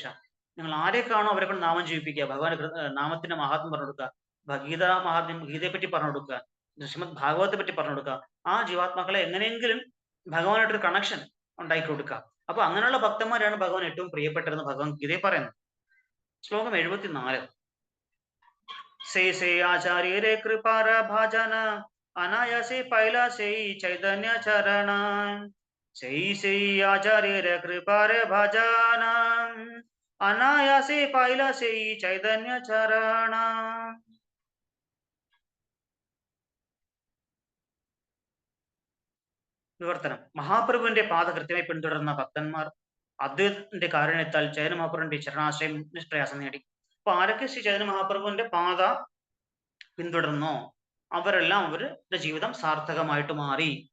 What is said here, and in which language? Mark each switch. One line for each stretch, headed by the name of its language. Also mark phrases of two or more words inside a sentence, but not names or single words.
Malayalam: നിങ്ങൾ ആരെ കാണോ അവരെ കൊണ്ട് നാമം ജീവിപ്പിക്കുക, ഭഗവാൻ നാമത്തിന്റെ മഹാത്മ്യം പറഞ്ഞു കൊടുക്കുക, ഗീതയെ പറ്റി പറഞ്ഞു കൊടുക്കുക, ശ്രീമദ് ഭാഗവതത്തെ പറ്റി പറഞ്ഞു കൊടുക്കുക. ആ ജീവാത്മാക്കളെ എങ്ങനെയെങ്കിലും ഭഗവാനായിട്ടൊരു കണക്ഷൻ ഉണ്ടാക്കി കൊടുക്കുക. അപ്പൊ അങ്ങനെയുള്ള ഭക്തന്മാരാണ് ഭഗവാൻ ഏറ്റവും പ്രിയപ്പെട്ടതെന്ന് ഭഗവത്ഗീതയെ പറയുന്നത്. ശ്ലോകം 74.
Bangla: সে আচার্য রে কৃপার ভাজন অনায়াসে পাইলা সে চৈতন্য চরণ, সে আচার্য রে কৃপার ভাজন অনায়াসে পাইলা সে চৈতন্য চরণ.
Malayalam: വിവർത്തനം. മഹാപ്രഭുവിന്റെ പാത കൃത്യമായി പിന്തുടർന്ന ഭക്തന്മാർ അദ്വൈതത്തിന്റെ കാരുണ്യത്താൽ ചൈതന്യ മഹാപ്രഭുവിന്റെ ചരണാശ്രയം നിഷ്പ്രയാസം നേടി. അപ്പൊ ആരൊക്കെ ശ്രീ ചൈതന്യ മഹാപ്രഭുവിന്റെ പാത പിന്തുടർന്നോ അവരെല്ലാം അവരുടെ ജീവിതം സാർത്ഥകമായിട്ട് മാറി.